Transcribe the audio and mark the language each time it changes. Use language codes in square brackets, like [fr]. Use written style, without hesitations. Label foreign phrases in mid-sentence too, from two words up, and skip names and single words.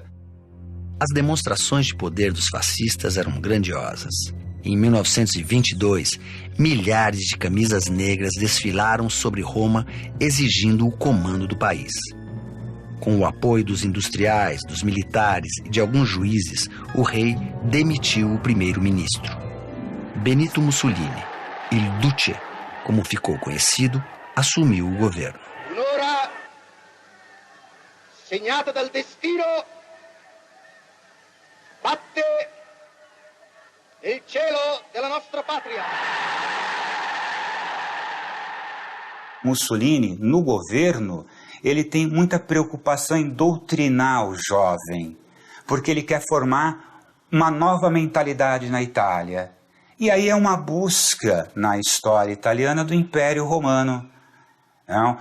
[pt] As demonstrações de poder dos fascistas eram grandiosas. Em 1922, milhares de camisas negras desfilaram sobre Roma exigindo o comando do país. Com o apoio dos industriais, dos militares e de alguns juízes, o rei demitiu o primeiro-ministro. [it] Benito Mussolini, il Duce, [pt] como ficou conhecido, assumiu o governo. [it] Un'ora segnata dal destino batte il cielo della nostra patria. [pt] Mussolini, no governo, ele tem muita preocupação em doutrinar o jovem, porque ele quer formar uma nova mentalidade na Itália. E aí é uma busca na história italiana do Império Romano. Não?